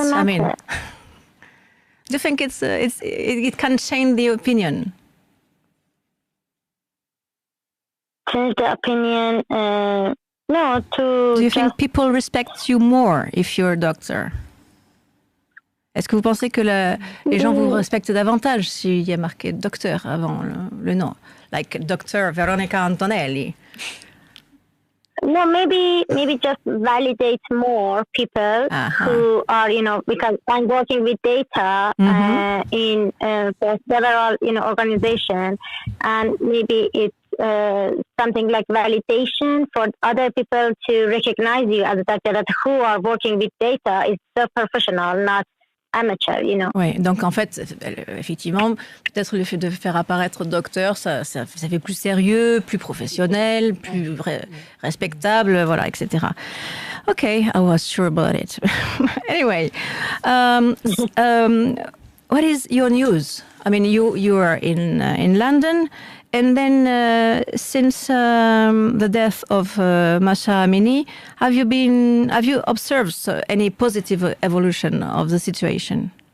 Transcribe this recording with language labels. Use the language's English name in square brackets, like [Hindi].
[English] I mean, do you think it can change the opinion? Change the opinion? No, Do you think people respect you more if you're a doctor? [French] Est-ce que vous pensez que les gens vous respectent davantage s'il y a marqué docteur avant le nom? [English] Like Dr. Veronica Antonelli. No, maybe just validate more people who are, because I'm working with data in for several, organizations, and maybe it's something like validation for other people to recognize you as a doctor that who are working with data is so professional, not amateur, [French] Oui, donc en fait, effectivement, peut-être le fait de faire apparaître docteur, ça fait plus sérieux, plus professionnel, plus respectable, voilà, etc. [English] Okay, I was sure about it. Anyway, what is your news? I mean, you are in London. And then, since the death of Masha Amini, have you observed any positive evolution of the situation?